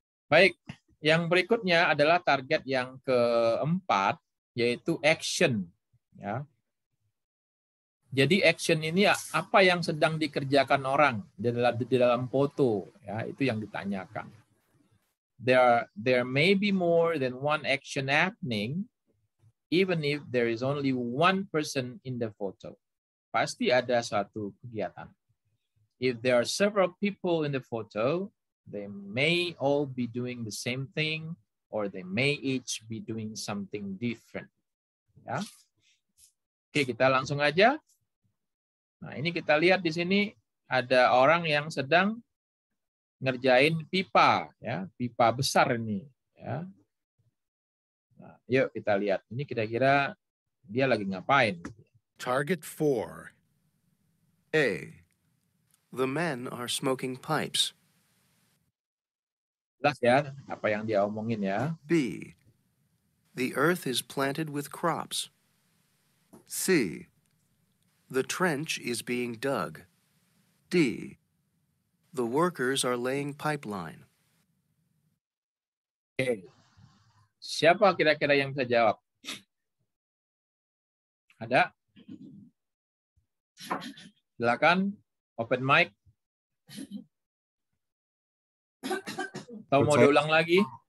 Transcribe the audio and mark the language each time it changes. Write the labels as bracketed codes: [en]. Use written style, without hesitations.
[id] Baik, yang berikutnya adalah target yang keempat yaitu action ya. Jadi action ini apa yang sedang dikerjakan orang di dalam foto ya, itu yang ditanyakan. [en] There may be more than one action happening even if there is only one person in the photo. [id] Pasti ada suatu kegiatan. [en] If there are several people in the photo, they may all be doing the same thing or they may each be doing something different. [id] Ya. Oke, kita langsung aja. Nah, ini kita lihat di sini ada orang yang sedang ngerjain pipa, ya, pipa besar ini, ya. Nah, yuk kita lihat. Ini kira-kira dia lagi ngapain? Target 4. [en] A, the men are smoking pipes. [id] Jelas ya apa yang dia omongin ya. [en] B, the earth is planted with crops. C, the trench is being dug. D, the workers are laying pipeline. [id] Oke. Siapa kira-kira yang bisa jawab? Ada? Silakan, open mic. Atau mau diulang lagi?